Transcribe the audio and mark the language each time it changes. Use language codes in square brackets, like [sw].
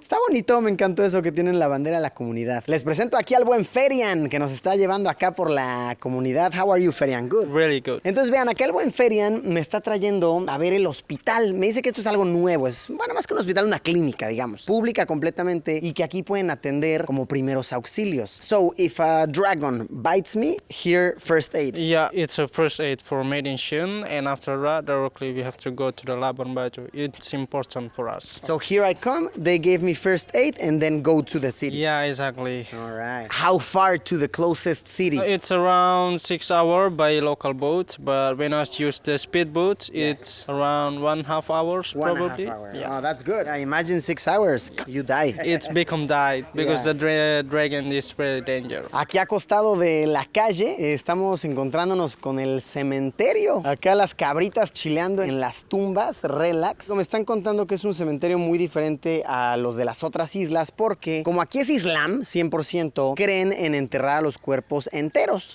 [es] Está bonito, me encantó eso que tienen la bandera de la comunidad. Les presento aquí al buen Ferian, que nos está llevando acá por la comunidad. [en] How are you, Ferian? Good. Really good. [es] Entonces vean, acá el buen Ferian me está trayendo a ver el hospital. Me dice que esto es algo nuevo, es, bueno, más que un hospital, una clínica, digamos, pública completamente, y que aquí pueden atender como primeros auxilios. [en] So, if a dragon bites me, here first aid. Yeah, it's a first aid for medicine, and after that, directly we have to go to the Labuan Bajo. It's important for us. So here I come, they gave me first aid, and then go to the city. Yeah, exactly. All right. How far to the closest city? It's around 6 hours by local boat, but when I use the speedboat, it's around 1.5 hours probably. 1.5 hours. Yeah. Oh, that's good. I imagine 6 hours, you die. It's become died because Yeah. the dragon is very dangerous. [es] Aquí acostado de la calle estamos encontrándonos con el cementerio. Acá las cabritas chileando en las tumbas, relax. Me están contando que es un cementerio muy diferente a los de las otras islas porque como aquí es Islam, 100%, creen en enterrar a los cuerpos enteros.